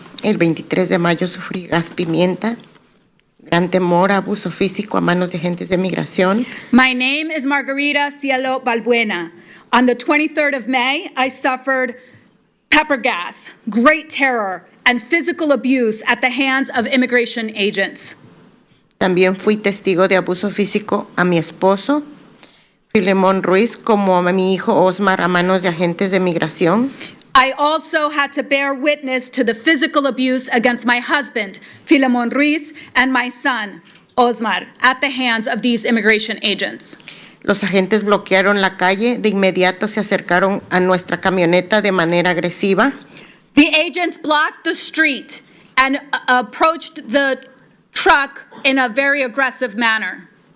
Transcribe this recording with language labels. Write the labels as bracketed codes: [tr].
[es] El 23 de mayo sufrí gas pimienta, gran temor, abuso físico a manos de agentes de migración. [en] My name is Margarita Cielo Balbuena. On the 23rd of May, I suffered pepper gas, great terror, and physical abuse at the hands of immigration agents. [es] También fui testigo de abuso físico a mi esposo, Filemón Ruiz, como a mi hijo Osmar a manos de agentes de migración. [en] I also had to bear witness to the physical abuse against my husband, Filemón Ruiz, and my son, Osmar, at the hands of these immigration agents. [es] Los agentes bloquearon la calle, de inmediato se acercaron a nuestra camioneta de manera agresiva. [en] The agents blocked the street and approached the truck in a very aggressive manner.